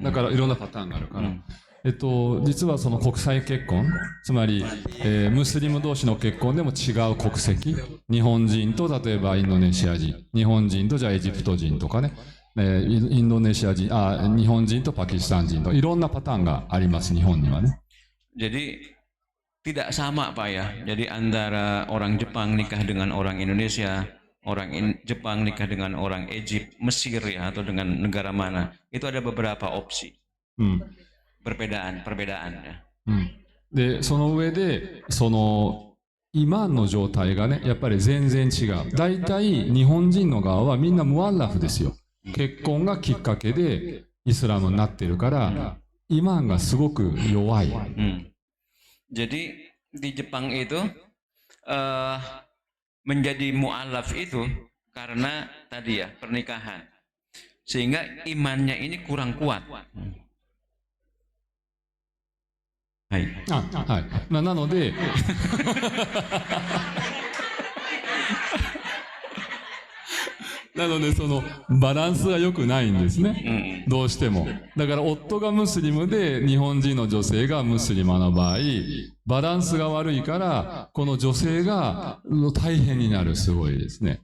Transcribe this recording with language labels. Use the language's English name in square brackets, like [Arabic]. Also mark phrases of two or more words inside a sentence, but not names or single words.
[Japanese] だからいろんなパターンがあるから。実はその国際結婚、つまり、ムスリム同士の結婚でも違う国籍、日本人と例えばインドネシア人、日本人とじゃあエジプト人とかね、インドネシア人、日本人とパキスタン人といろんなパターンがあります、日本にはね。 [Indonesian] Jadi tidak sama Pak ya. Jadi antara orang Jepang nikah dengan orang Indonesia, orang Jepang nikah dengan orang Egypt, Mesir ya, atau dengan negara mana, itu ada beberapa opsi. perbedaan ya. [Japanese] で、その上で、そのイマンの状態がね、やっぱり全然違う。大体日本人の側はみんなムアッラフですよ。結婚がきっかけでイスラムになってるから、イマンがすごく弱い。 [Indonesian] Jadi di Jepang itu eh, menjadi mu'alaf itu karena tadi ya pernikahan, sehingga imannya ini kurang kuat. [Japanese] Hai. はい。なので、なのでそのバランスが良くないんですね。どうしても。だから夫がムスリムで日本人の女性がムスリマの場合、バランスが悪いから、この女性が大変になる、すごいですね。